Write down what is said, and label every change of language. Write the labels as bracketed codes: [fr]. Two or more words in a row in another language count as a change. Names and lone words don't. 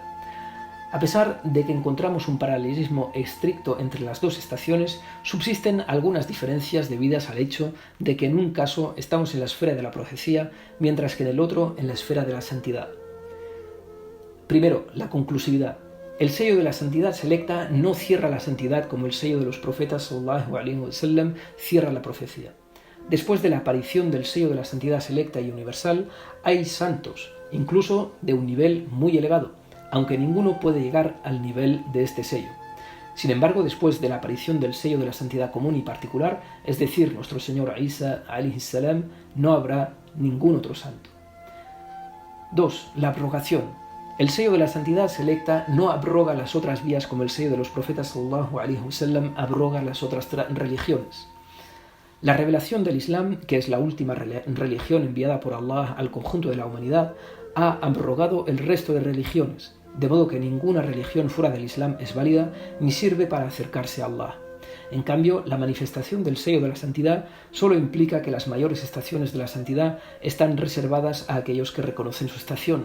[es] A pesar de que encontramos un paralelismo estricto entre las dos estaciones, subsisten algunas diferencias debidas al hecho de que en un caso estamos en la esfera de la profecía, mientras que en el otro en la esfera de la santidad. Primero, la conclusividad. El sello de la santidad selecta no cierra la santidad como el sello de los profetas [ar] صلى الله عليه وسلم [es] cierra la profecía. Después de la aparición del sello de la santidad selecta y universal, hay santos, incluso de un nivel muy elevado, aunque ninguno puede llegar al nivel de este sello. Sin embargo, después de la aparición del sello de la santidad común y particular, es decir, nuestro Señor Isa [ar] عليه السلام, [es] no habrá ningún otro santo. 2. La abrogación. El sello de la santidad selecta no abroga las otras vías como el sello de los profetas [ar] صلى الله عليه وسلم [es] abroga las otras religiones. La revelación del Islam, que es la última religión enviada por Allah al conjunto de la humanidad, ha abrogado el resto de religiones, de modo que ninguna religión fuera del Islam es válida ni sirve para acercarse a Allah. En cambio, la manifestación del sello de la santidad solo implica que las mayores estaciones de la santidad están reservadas a aquellos que reconocen su estación.